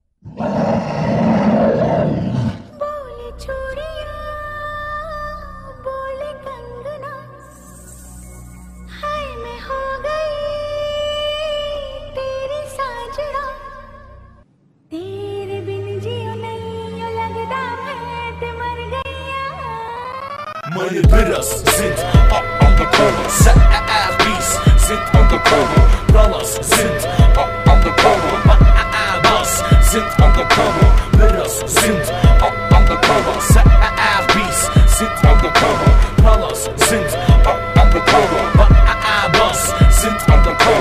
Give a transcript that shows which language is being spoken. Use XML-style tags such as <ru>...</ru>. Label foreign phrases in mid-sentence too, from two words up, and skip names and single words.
<hi>बोले चूड़ियां बोले कंगना, हाय मैं हो गई तेरी साजना, तेरे बिन जियो नहीं लगता मैं ते मर गया।</hi> <de>Meine Bilder sind undercover, Beats sind undercover, Brothers sind undercover, Boss sind undercover, Bilder sind undercover, Beats sind undercover, Brothers sind undercover, Boss sind undercover.</de>